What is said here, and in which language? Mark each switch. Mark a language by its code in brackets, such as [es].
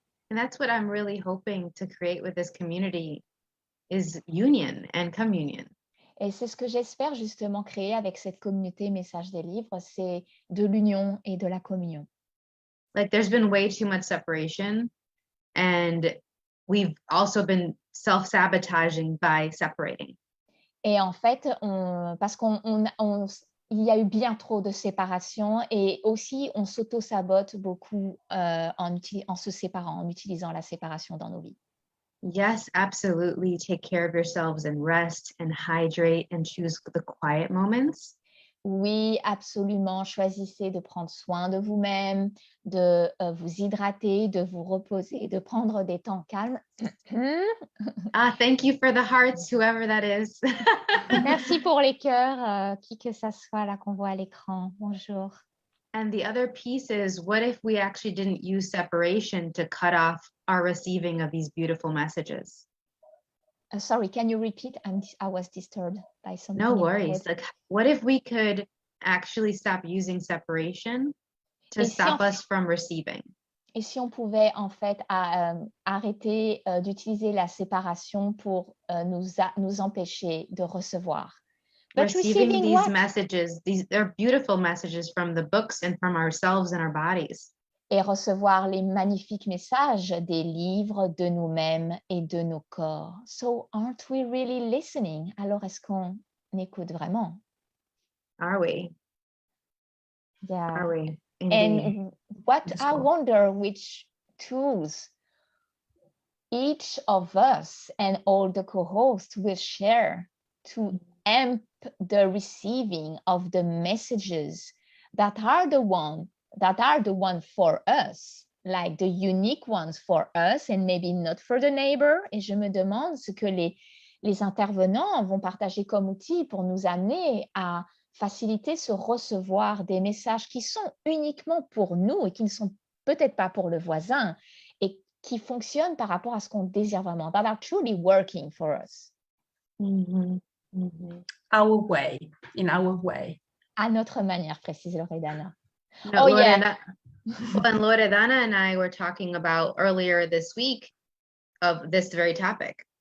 [en] And that's what I'm really hoping to create with this community is union and communion. [fr] Et c'est ce que j'espère justement créer avec cette communauté Message des livres, c'est de l'union et de la communion. [en] Like there's been way too much separation, and we've also been self-sabotaging by separating. [fr] Et en fait, parce qu'il y a eu bien trop de séparation, et aussi on s'auto-sabote beaucoup en se séparant, en utilisant la séparation dans nos vies. [en] Yes, absolutely. Take care of yourselves and rest and hydrate and choose the quiet moments. [fr] Oui, absolument. Choisissez de prendre soin de vous-même, de vous hydrater, de vous reposer, de prendre des temps calmes. [en] Thank you for the hearts, whoever that is. [fr] Merci pour les cœurs, qui que ça soit là qu'on voit à l'écran. Bonjour. [en] And the other piece is, what if we actually didn't use separation to cut off our receiving of these beautiful messages? Sorry, can you repeat? I was disturbed by something. No worries. Like, what if we could actually stop using separation to stop us from receiving? [fr] Et si on pouvait en fait arrêter d'utiliser la séparation pour nous empêcher de recevoir. [en] But receiving these messages, they're beautiful messages from the books and from ourselves and our bodies. [fr] Et recevoir les magnifiques messages des livres, de nous-mêmes et de nos corps. [en] So aren't we really listening? [fr] Alors est-ce qu'on écoute vraiment? [en] Are we? Yeah. Are we? Indeed. And what I wonder which tools each of us and all the co-hosts will share to amp the receiving of the messages that are the one for us, like the unique ones for us and maybe not for the neighbor. [fr] Et je me demande ce que les intervenants vont partager comme outil pour nous amener à faciliter ce recevoir des messages qui sont uniquement pour nous et qui ne sont peut-être pas pour le voisin, et qui fonctionnent par rapport à ce qu'on désire vraiment, [en] that are truly working for us. Mm-hmm. Mm-hmm. Our way, in our way. [fr] À notre manière, précise Loredana. [en] No, Loredana, well, and Loredana and I were talking about earlier this week of this very topic.